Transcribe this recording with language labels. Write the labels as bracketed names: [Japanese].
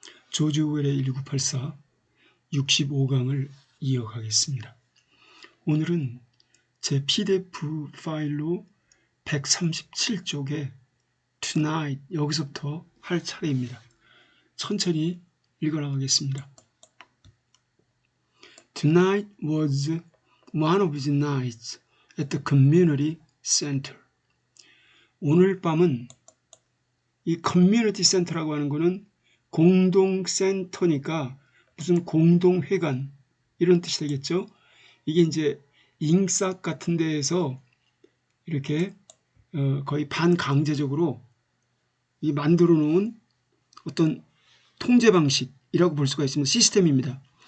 [Korean] 조지 오웰의 1984 65강을 이어가겠습니다. 오늘은 제 PDF 파일로 137쪽에 Tonight 여기서부터 할 차례입니다. 천천히 읽어나가겠습니다. [English] Tonight was one of the nights at the community center. [Korean] 오늘 밤은 이 커뮤니티 센터라고 하는 거는 공동센터니까 무슨 공동회관 이런 뜻이 되겠죠. 이게 이제 잉싹 같은 데에서 이렇게 거의 반강제적으로 이 만들어 놓은 어떤 통제 방식이라고 볼 수가 있습니다. 시스템입니다.